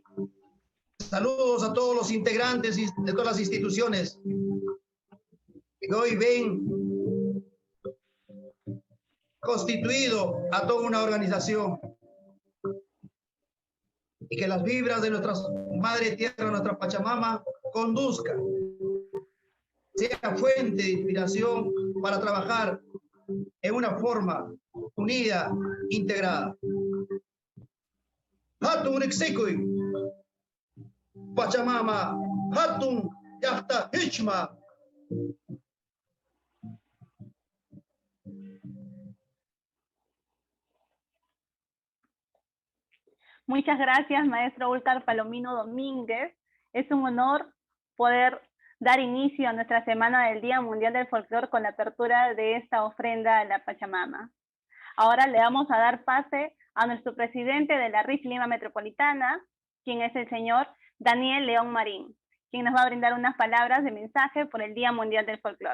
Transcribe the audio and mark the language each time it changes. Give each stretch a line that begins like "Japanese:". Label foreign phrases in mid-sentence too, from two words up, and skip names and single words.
Spanish: Saludos a todos los integrantes de todas las instituciones que hoy ven constituido a toda una organización y que las vibras de nuestra madre tierra, nuestra Pachamama, conduzcan, sea fuente de inspiración para trabajar en una forma unida, integrada.
Quechua: Hatun Rixikuy, Pachamama, Hatun Yahta Hichma.
Spanish: Muchas gracias, maestro Ulcar Palomino Domínguez. Es un honor poder dar inicio a nuestra semana del Día Mundial del Folclor con la apertura de esta ofrenda a la Pachamama. Ahora le vamos a dar pase a nuestro presidente de la RIF Lima Metropolitana, quien es el señor Daniel León Marín, quien nos va a brindar unas palabras de mensaje por el Día Mundial del Folclor.